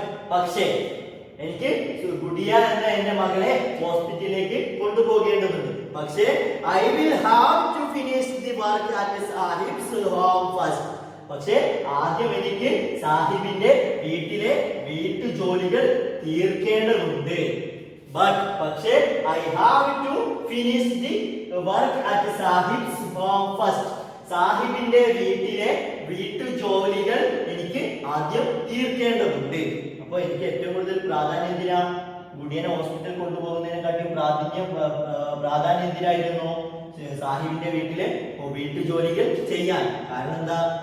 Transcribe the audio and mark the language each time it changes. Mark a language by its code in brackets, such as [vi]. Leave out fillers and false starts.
[ml] പക്ഷേ എനിക്ക് ഗുഡിയ എന്ന എന്റെ മകളെ ഹോസ്പിറ്റലിലേക്ക് കൊണ്ടുപോകേണ്ടതുണ്ട്. പക്ഷേ [en] I will have to finish the work at Sahib's home first. [ml] പക്ഷേ ആദ്യം എനിക്ക് സാഹിബിന്റെ വീട്ടിലെ വീട്ടുജോലികൾ തീർക്കേണ്ടതുണ്ട്. പക്ഷേ [en] I have to finish the work at Sahib's home first. [ml] സാഹിബിന്റെ വീട്ടിലെ വീട്ടുജോലികൾ എനിക്ക് ആദ്യം തീർക്കേണ്ടതുണ്ട്. അപ്പൊ എനിക്ക് ഏറ്റവും കൂടുതൽ പ്രാധാന്യം എന്തിനാ? ഗുഡിയനെ ഹോസ്പിറ്റലിൽ കൊണ്ടുപോകുന്നതിനെക്കാട്ടും പ്രാധാന്യം എന്തിനായിരുന്നു? സാഹിബിന്റെ വീട്ടിലെ വീട്ടുജോലികൾ ചെയ്യാൻ. കാരണം എന്താ?